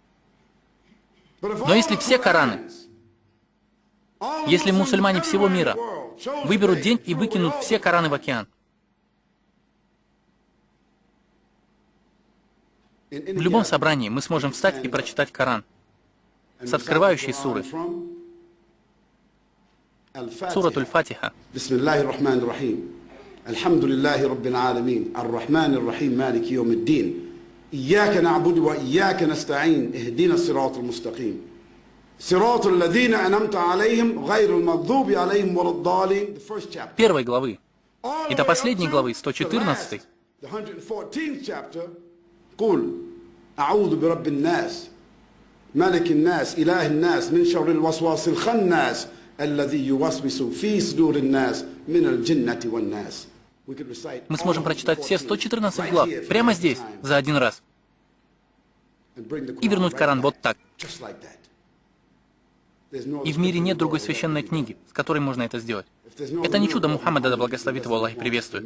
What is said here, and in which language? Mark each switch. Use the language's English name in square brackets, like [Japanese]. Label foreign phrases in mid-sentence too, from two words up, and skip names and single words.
[Russian] Но если все Кораны, если мусульмане всего мира выберут день и выкинут все Кораны в океан, в любом собрании мы сможем встать и прочитать Коран с открывающей суры. Сурат Аль-Фатиха. [Arabic] الحمد لله رب العالمين الرحمن الرحيم مالك يوم الدين. إياك نعبد وإياك نستعين اهدنا الصراط المستقيم. صراط الذين أنعمت عليهم غير المغضوب عليهم ولا الضالين. [Russian] Первой главы и до последней главы, 114. [Arabic] قل أعوذ برب الناس ملك الناس إله الناس من شر الوسواس الخناس الذي يوسوس في صدور الناس من الجنة والناس. [Russian] Мы сможем прочитать все 114 глав прямо здесь, за один раз, и вернуть Коран вот так. И в мире нет другой священной книги, с которой можно это сделать. Это не чудо Мухаммада, да благословит его Аллах и приветствует.